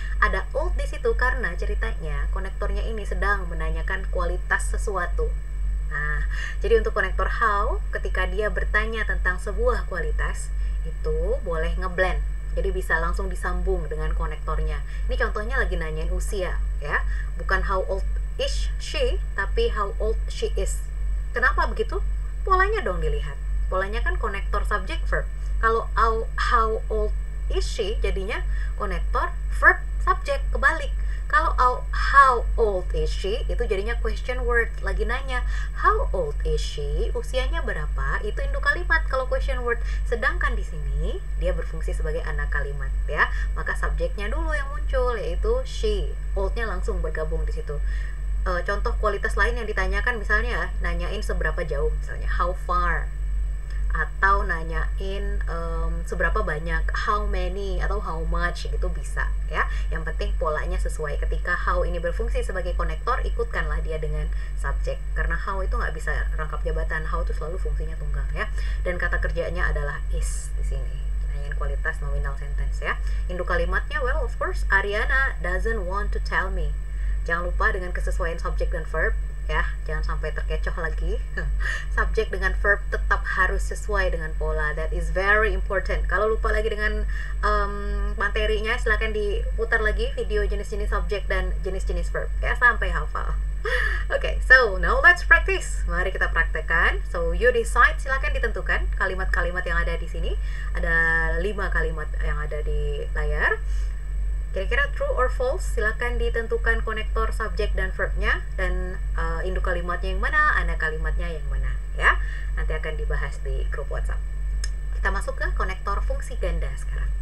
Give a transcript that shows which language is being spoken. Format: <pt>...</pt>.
<id>Ada old di situ karena ceritanya konektornya ini sedang menanyakan kualitas sesuatu. Nah, jadi untuk konektor how, ketika dia bertanya tentang sebuah kualitas, itu boleh ngeblend. Jadi bisa langsung disambung dengan konektornya. Ini contohnya lagi nanyain usia, ya. Bukan</id> <en>how old is she,</en> <id>tapi</id> <en>how old she is.</en> <id>Kenapa begitu? Polanya dong dilihat. Polanya kan konektor subject verb. Kalau</id> <en>how old is she</en> <id>jadinya konektor verb subject, kebalik. Kalau</id> <en>how old is she</en> <id>itu jadinya question word, lagi nanya</id> <en>how old is she,</en> <id>usianya berapa, itu induk kalimat kalau question word. Sedangkan di sini dia berfungsi sebagai anak kalimat, ya. Maka subjeknya dulu yang muncul, yaitu she. Oldnya langsung bergabung di situ. Contoh kualitas lain yang ditanyakan misalnya nanyain seberapa jauh, misalnya</id> <en>how far,</en> <id>atau nanyain seberapa banyak,</id> <en>how many atau how much,</en> <id>gitu bisa, ya. Yang penting polanya sesuai. Ketika how ini berfungsi sebagai konektor, ikutkanlah dia dengan subjek, karena how itu nggak bisa rangkap jabatan. How itu selalu fungsinya tunggal, ya. Dan kata kerjanya adalah is di sini. Nanyain kualitas nominal sentence, ya. Induk kalimatnya,</id> <en>well, of course, Ariana doesn't want to tell me.</en> <id>Jangan lupa dengan kesesuaian subjek dan verb, ya, jangan sampai terkecoh lagi. Subjek dengan verb tetap harus sesuai dengan pola.</id> <en>That is very important.</en> <id>Kalau lupa lagi dengan materinya, silakan diputar lagi video jenis-jenis subjek dan jenis-jenis verb, ya, sampai hafal.</id> <en>Okay, so now let's practice.</en> <id>Mari kita praktekkan.</id> <en>So you decide,</en> <id>silakan ditentukan kalimat-kalimat yang ada di sini. Ada 5 kalimat yang ada di layar. Kira-kira</id> <en>true or false,</en> <id>silakan ditentukan konektor subjek dan verbnya, dan induk kalimatnya yang mana, anak kalimatnya yang mana, ya. Nanti akan dibahas di grup WhatsApp. Kita masuk ke konektor fungsi ganda sekarang.</id>